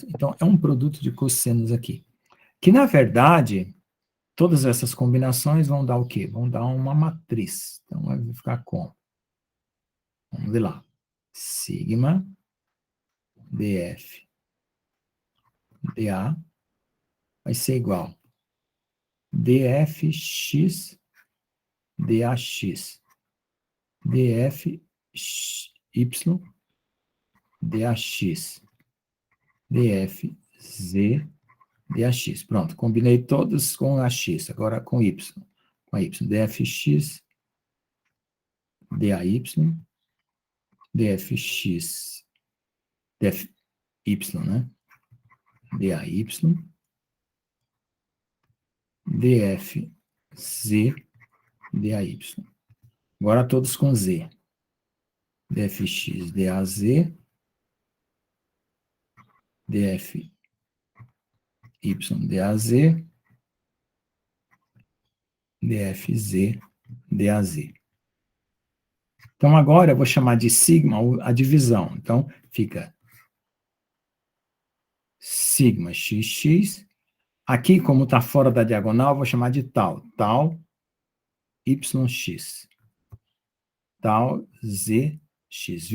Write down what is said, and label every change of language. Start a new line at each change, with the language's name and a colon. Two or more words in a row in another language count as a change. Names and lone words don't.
Portuguese: Então, é um produto de cossenos aqui. Que, na verdade, todas essas combinações vão dar o quê? Vão dar uma matriz. Então, vai ficar como? Vamos ver lá. Sigma df dA vai ser igual dfx dax dfy dax dfz dax. Pronto, combinei todos com a x, agora com y. Com a y, dfx day dfx dfy, né? day dfz day. Agora todos com z. dfx daz dfy daz dfz daz. Então, agora eu vou chamar de sigma a divisão. Então, fica sigma xx Aqui, como está fora da diagonal, eu vou chamar de tal. Tal YX. Tal ZX.